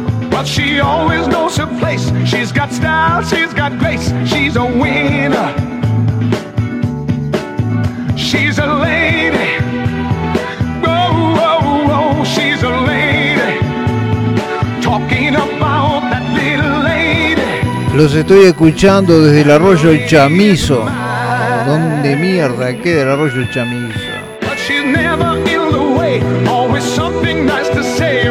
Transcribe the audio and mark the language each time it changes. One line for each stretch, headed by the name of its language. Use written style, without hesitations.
English: But she always knows her place. She's got style, she's got grace. She's a winner. She's a lady. Oh, oh, oh, she's a lady. Talking about that little lady.
Spanish: Los estoy escuchando desde el arroyo Chamizo. ¿Dónde mierda queda el arroyo Chamizo?
English: But she's never in the way. Always something nice to say.